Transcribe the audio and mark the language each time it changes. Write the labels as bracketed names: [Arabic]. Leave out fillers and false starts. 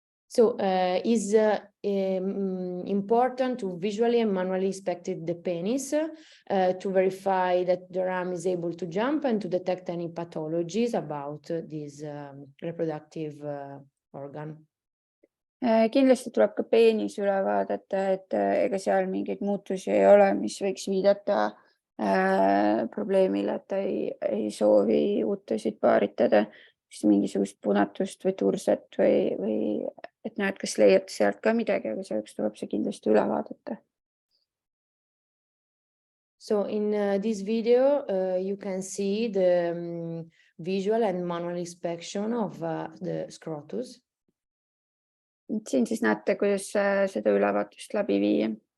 [English] So is important to visually and manually inspect the penis to verify that the ram is able to jump and to detect any pathologies about this reproductive organ. [Estonian] Kindlasti tuleb ka peenis üle vaadata, et ega seal mingeid muutusi ei ole, mis võiks viidata probleemile, et ta ei soovi uutesid paaritada, siis mingisugust punatust või turset või et näed, kas leiad sealt ka midagi, aga selleks tuleb see kindlasti üle vaadata. [English] So in this video, you can see the visual and manual inspection of the scrotus. [Estonian] Siin siis näete, kuidas seda ülevaatust läbi viia.